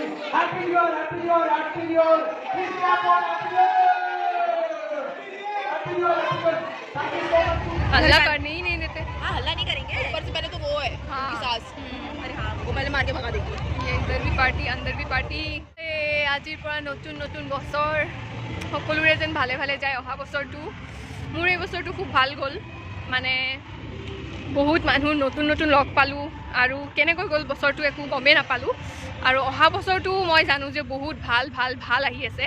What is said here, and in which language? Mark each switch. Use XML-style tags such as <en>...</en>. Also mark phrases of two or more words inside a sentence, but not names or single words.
<en>Happy New Year, Happy New Year, Happy New Year. Please clap for Happy New Year. Happy New Year, Happy New Year. Thank you so much.</en> <hi>हल्ला करने ही नहीं देते. हाँ हल्ला नहीं करेंगे. ऊपर से पहले तो वो है उनकी सास. अरे हाँ वो पहले मार के भगा देगी. ये इधर भी पार्टी अंदर भी पार्टी.</hi> <as>আজিৰ পৰা নতুন নতুন বছৰ সকলোৰে যেন ভালে ভালে যায়. অহা বছৰটো মোৰ এই বছৰটো খুব ভাল গ'ল. মানে বহুত মানুহ নতুন নতুন লগ পালোঁ আৰু কেনেকৈ গ'ল বছৰটো একো গমেই নাপালোঁ. আৰু অহা বছৰটো মই জানো যে বহুত ভাল ভাল ভাল আহি আছে.</as>